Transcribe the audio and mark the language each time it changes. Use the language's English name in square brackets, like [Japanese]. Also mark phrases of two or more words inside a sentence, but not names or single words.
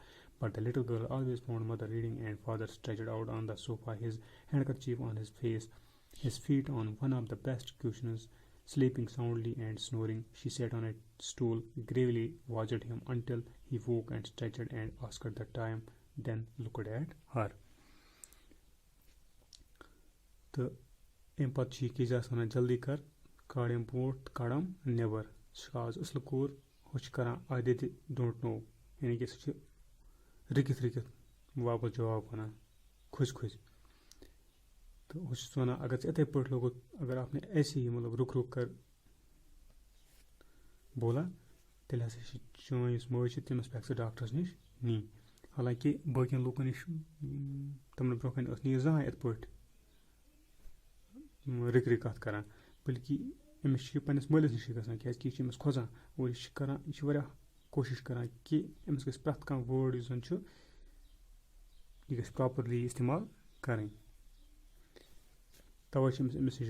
[English] But the little girl always found mother reading and father stretched out on the sofa, his handkerchief on his face, his feet on one of the best cushions, sleeping soundly and snoring. She sat on a stool, gravely watched him until he woke and stretched and asked the time, then looked at her. [Kashmiri] تہٕ اَمہِ پَتہٕ چھِ یہِ کیزیاہَس وَنان جلدی کر کاڑ یِم بوٗٹھ تہٕ کَڑم نٮ۪بر ژٕ چھُکھ آز اَصٕل کوٗر ہُہ چھِ کران [English] I they don't know [Kashmiri] یعنی کہِ سُہ چھِ رٕکِتھ رٕکِتھ واپس جواب وَنان کھٔسۍ کھٔسۍ تہٕ ہُہ چھُس وَنان اگر ژٕ یِتھَے پٲٹھۍ لوگُت [Urdu] اگر آپ نے ایسے ہی مطلب رُک رُک کر [Kashmiri] بولا تیٚلہِ ہسا چھِ چٲنۍ یُس مٲج چھِ تٔمِس پٮ۪کھ ژٕ ڈاکٹرس نِش نی حالانکہِ باقٕیَن لوٗکَن نِش تِمَن برونٛہہ کَنہِ ٲس نہٕ یہِ زانٛہہ یِتھ پٲٹھۍ رِکرِ کَتھ کَران بٔلکہِ أمِس چھِ یہِ پنٛنِس مٲلِس نِشی گژھان کیٛازِکہِ یہِ چھِ أمِس کھۄژان اور یہِ چھِ واریاہ کوٗشِش کَران کہِ أمِس گژھِ پرٛٮ۪تھ کانٛہہ وٲڈ یُس زَن چھُ یہِ گژھِ پرٛاپَرلی اِستعمال کَرٕنۍ تَوَے چھِ أمِس نِش